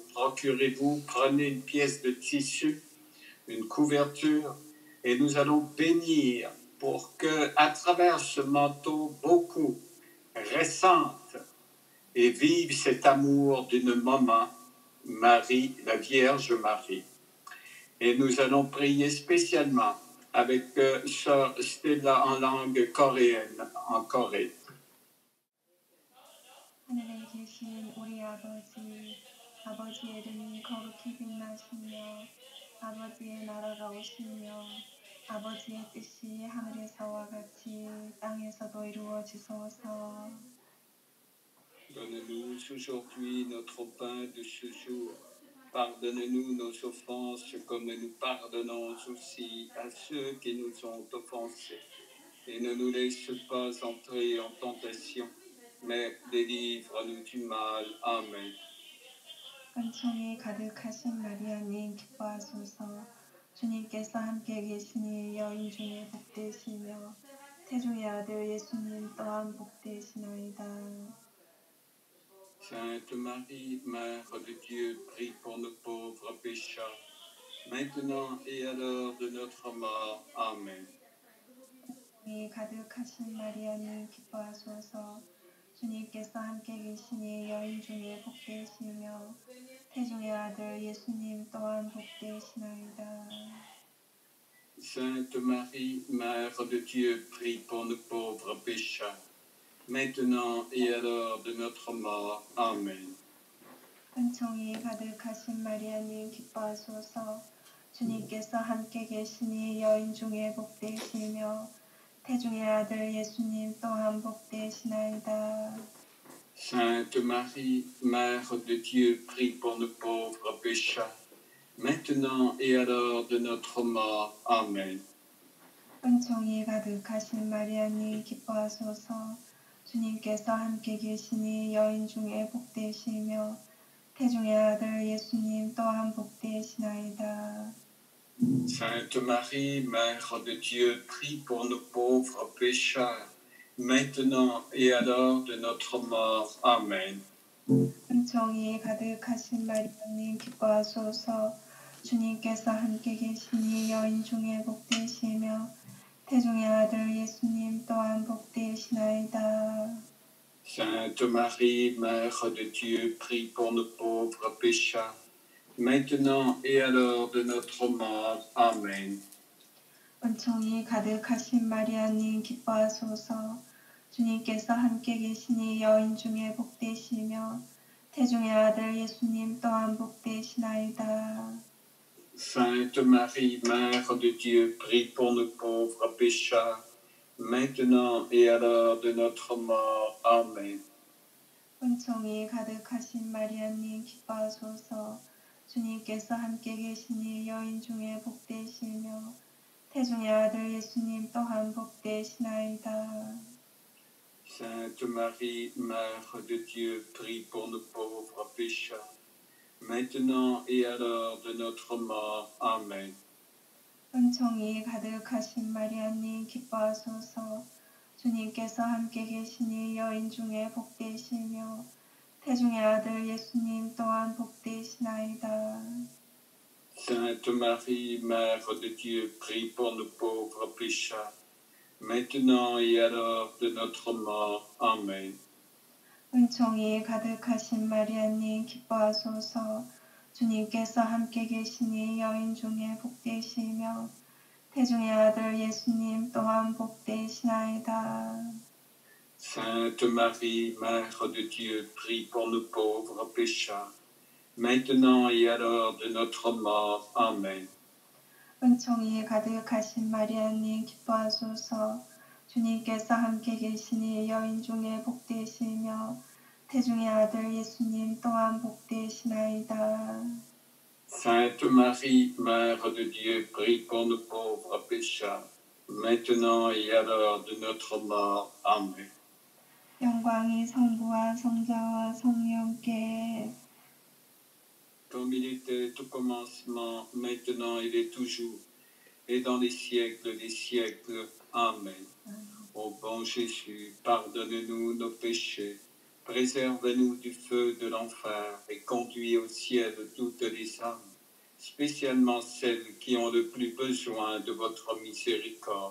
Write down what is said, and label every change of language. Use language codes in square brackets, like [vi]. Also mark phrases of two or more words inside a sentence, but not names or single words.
[fr] Procurez-vous, prenez une pièce de tissu, une couverture, et nous allons bénir pour que, à travers ce manteau, beaucoup ressentent et vivent cet amour d'une maman, Marie, la Vierge Marie. Et nous allons prier spécialement avec Sœur Stella en langue coréenne, en Corée. [ko] 하늘에 계신 우리 아버지, 아버지의 이름이 거룩히 빛나시며 아버지의 나라가 오시며 아버지의 뜻이 하늘에서와 같이 땅에서도 이루어지소서. [fr] Donne-nous aujourd'hui notre pain de ce jour. Pardonne-nous nos offenses comme nous pardonnons aussi à ceux qui nous ont offensés. Et ne nous laisse pas entrer en tentation, mais délivre-nous du mal. Amen. [ko] 은총이 가득하신 마리아님 기뻐하소서. 주님께서 함께 계시니 여인 중에 복되시며 태중의 아들 예수님 또한 복되시나이다. [fr] Sainte Marie, Mère de Dieu, prie pour nos pauvres pécheurs, maintenant et à l'heure de notre mort. Amen. [ko] 은총이 가득하신 마리아님 기뻐하소서. 주님께서 함께 계시니 여인 중에 복되시며 태중의 아들 예수님 또한 복되시나이다. [fr] Sainte Marie, Mère de Dieu, prie pour nos pauvres pécheurs, maintenant et à l'heure de notre mort. Amen. [ko] 은총이 가득하신 마리아님 기뻐하소서. 주님께서 함께 계시니 여인 중에 복되시며 태중의 아들 예수님 또한 복되시나이다. [fr] Sainte Marie, Mère de Dieu, prie pour nos pauvres pécheurs, maintenant et à l'heure de notre mort. Amen. [ko] 은총이 가득하신 마리아님 기뻐하소서. 주님께서 함께 계시니 여인 중에 복되시며 태중의 아들 예수님 또한 복되시나이다. [fr] Sainte Marie, Mère de Dieu, prie pour nos pauvres pécheurs, maintenant et à l'heure de notre mort. Amen. [ko] 은총이 가득하신 마리아님 기뻐하소서. 주님께서 함께 계시니 여인 중에 복되시며 태중의 아들 예수님 또한 복되시나이다. [fr] Sainte Marie, Mère de Dieu, prie pour nos pauvres pécheurs, maintenant et à l'heure de notre mort. Amen. [ko] 은총이 가득하신 마리아님 기뻐하소서. 주님께서 함께 계시니 여인 중에 복되시며 태중의 아들 예수님 또한 복되시나이다. [fr] Sainte Marie, Mère de Dieu, prie pour nos pauvres pécheurs, maintenant et à l'heure de notre mort. Amen. [ko] 은총이 가득하신 마리아님 기뻐하소서. 주님께서 함께 계시니 여인 중에 복되시며 태중의 아들 예수님 또한 복되시나이다. [fr] Sainte Marie, Mère de Dieu, prie pour nos pauvres pécheurs, maintenant et à l'heure de notre mort. Amen. [ko] 은총이 가득하신 마리아님 기뻐하소서. 주님께서 함께 계시니 여인 중에 복되시며 태중의 아들 예수님 또한 복되시나이다. [fr] Sainte Marie, Mère de Dieu, prie pour nos pauvres pécheurs, maintenant et à l'heure de notre mort. Amen. [ko] 은총이 가득하신 마리아님 기뻐하소서. 주님께서 함께 계시니 여인 중에 복되시며 태중의 아들 예수님 또한 복되시나이다. [fr] Sainte Marie, Mère de Dieu, prie pour nos pauvres pécheurs, maintenant et à l'heure de notre mort. Amen. [ko] 은총이 가득하신 마리아님 기뻐하소서. 주님께서 함께 계시니 여인 중에 복되시며 태중의 아들 예수님 또한 복되시나이다. [fr] Sainte Marie, Mère de Dieu, prie pour nos pauvres pécheurs, maintenant et à l'heure de notre mort. Amen. [ko] 영광이 성부와 성자와 성령께 [fr] Comme il était au commencement, maintenant il est toujours, et dans les siècles des siècles. Amen. Ô bon Jésus, pardonne-nous nos péchés, préserve-nous du feu de l'enfer et conduis au ciel toutes les âmes, spécialement celles qui ont le plus besoin de votre miséricorde.